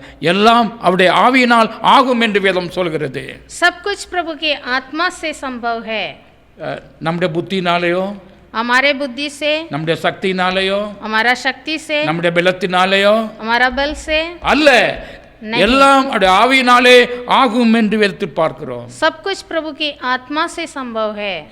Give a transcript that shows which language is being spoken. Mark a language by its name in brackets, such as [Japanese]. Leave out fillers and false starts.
[Tamil] எல்லாம் அவருடைய ஆவியினால் ஆகும் என்று வேதம் சொல்கிறது. [Hindi] सब कुछ प्रभु की आत्मा से संभव है. [Tamil] நம்முடைய புத்தினாலேயோ, [Hindi] हमारे बुद्धि से, [Tamil] நம்முடைய சக்தினாலேயோ, [Hindi] हमारा शक्ति से, [Tamil] நம்முடைய பலத்தினாலேயோ [Hindi] हमारा बल से [Tamil] அல்ல, எல்லாம் அவருடைய ஆவியினாலே ஆகும் என்று வேதத்தில் பார்க்கிறோம். [Hindi] सब कुछ प्रभु की आत्मा से संभव है.